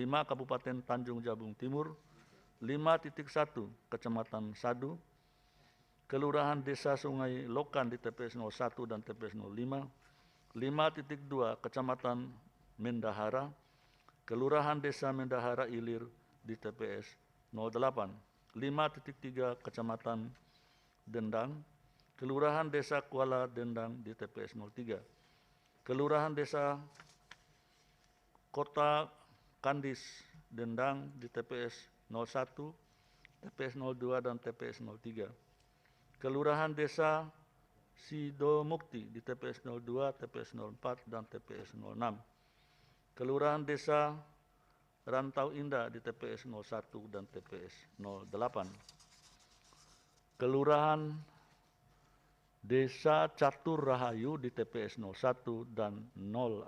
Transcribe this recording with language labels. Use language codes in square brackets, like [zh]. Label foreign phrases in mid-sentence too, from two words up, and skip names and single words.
[id] Kabupaten Tanjung Jabung Timur, 5.1 Kecamatan Sadu, Kelurahan Desa Sungai Lokan di TPS 01 dan TPS 05, 5.2 Kecamatan Mendahara, Kelurahan Desa Mendahara Ilir di TPS 08, 5.3 Kecamatan Dendang, Kelurahan Desa Kuala Dendang di TPS 03, Kelurahan Desa Kota Kandis Dendang di TPS 01, TPS 02, dan TPS 03, Kelurahan Desa Sidomukti di TPS 02, TPS 04, dan TPS 06, Kelurahan Desa Rantau Indah di TPS 01 dan TPS 08. Kelurahan Desa Catur Rahayu di TPS 01 dan 06.